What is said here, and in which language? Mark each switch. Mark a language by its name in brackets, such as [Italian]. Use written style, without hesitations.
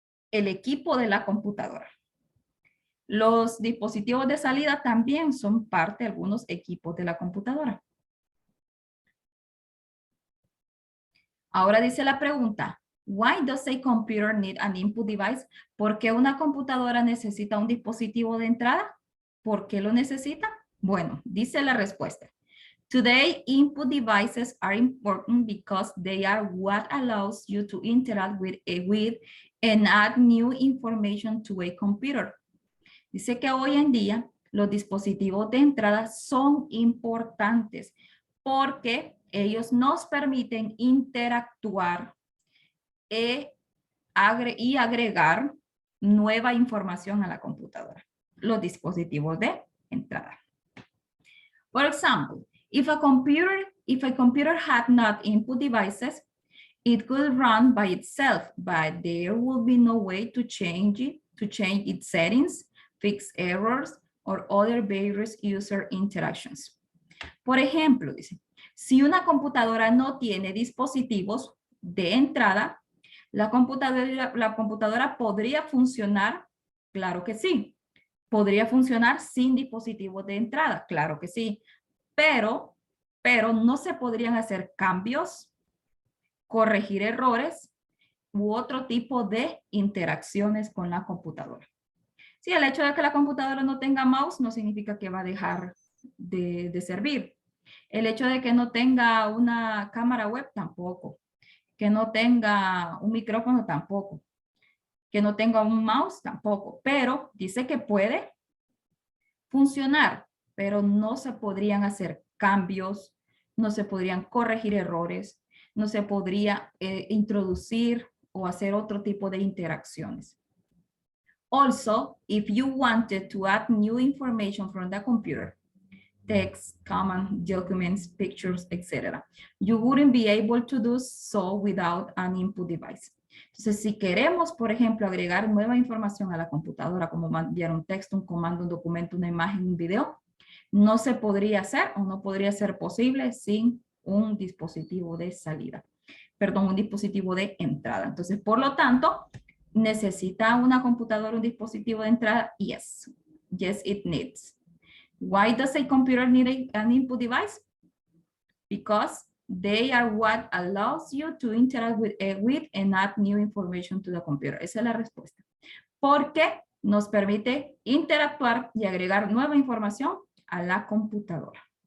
[Spanish] El equipo de la computadora. Los dispositivos de salida también son parte de algunos equipos de la computadora. Ahora dice la pregunta, [English] why does a computer need an input device? [Spanish] ¿Por qué una computadora necesita un dispositivo de entrada? ¿Por qué lo necesita? Bueno, dice la respuesta. [English] Today, input devices are important because they are what allows you to interact with and add new information to a computer. [Spanish] Dice que hoy en día los dispositivos de entrada son importantes porque ellos nos permiten interactuar y agregar nueva información a la computadora. Los dispositivos de entrada. [English] For example, if a computer had not input devices, it could run by itself, but there will be no way to change its settings, fix errors, or other various user interactions. [Spanish] Por ejemplo, dice, si una computadora no tiene dispositivos de entrada, La computadora podría funcionar, claro que sí. Podría funcionar sin dispositivos de entrada, claro que sí. Pero no se podrían hacer cambios, corregir errores u otro tipo de interacciones con la computadora. Sí, el hecho de que la computadora no tenga mouse no significa que va a dejar de servir. El hecho de que no tenga una cámara web tampoco. Que no tenga un micrófono tampoco. Que no tenga un mouse tampoco. Pero dice que puede funcionar, pero no se podrían hacer cambios, no se podrían corregir errores, no se podría introducir o hacer otro tipo de interacciones. [English] Also, if you wanted to add new information from the computer, text, command, documents, pictures, etc., you wouldn't be able to do so without an input device. [Spanish] Entonces, si queremos, por ejemplo, agregar nueva información a la computadora, como enviar un texto, un comando, un documento, una imagen, un video, no se podría hacer o no podría ser posible sin un dispositivo de salida. Perdón, un dispositivo de entrada. Entonces, por lo tanto, ¿necesita una computadora un dispositivo de entrada? [English] Yes. Yes, it needs. Why does a computer need an input device? Because they are what allows you to interact with and add new information to the computer. [Spanish] Esa es la respuesta. Porque nos permite interactuar y agregar nueva información a la computadora.